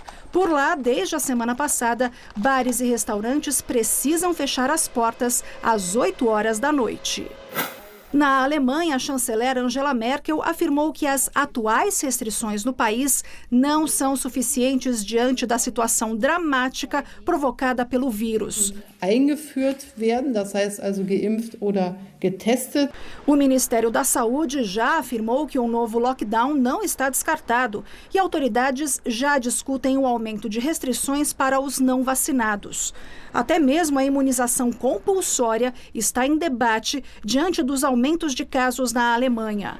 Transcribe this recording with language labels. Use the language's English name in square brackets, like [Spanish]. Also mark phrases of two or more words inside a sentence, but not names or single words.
[Portuguese] Por lá, desde a semana passada, bares e restaurantes precisam fechar as portas às 8 horas da noite. Na Alemanha, a chanceler Angela Merkel afirmou que as atuais restrições no país não são suficientes diante da situação dramática provocada pelo vírus. [German] Eingeführt werden, das heißt also geimpft oder getestet. [Portuguese] O Ministério da Saúde já afirmou que um novo lockdown não está descartado e autoridades já discutem o aumento de restrições para os não vacinados. Até mesmo a imunização compulsória está em debate diante dos aumentos de casos na Alemanha.